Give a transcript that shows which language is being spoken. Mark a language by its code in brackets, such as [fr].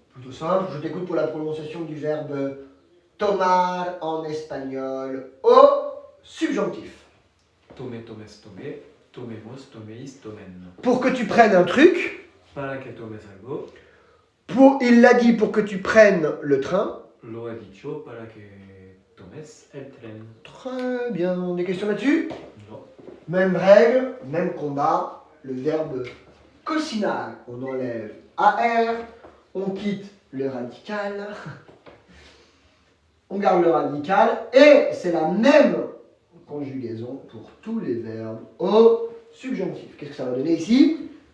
[fr] Plutôt simple, je t'écoute pour la prononciation du verbe tomar en espagnol au subjonctif. [es] Tome, tomes, tome. Tomemos, tomeis, tomen. [fr] Pour que tu prennes un truc, [es] Para que tomes algo. [fr] il l'a dit pour que tu prennes le train. [es] Lo ha dicho para que tomes el tren. [fr] Très bien. Des questions là-dessus? Non. Même règle, même combat. Le verbe cocinar, on enlève AR, on quitte le radical, on garde le radical, et c'est la même conjugaison pour tous les verbes au subjonctif. Qu'est-ce que ça va donner ici?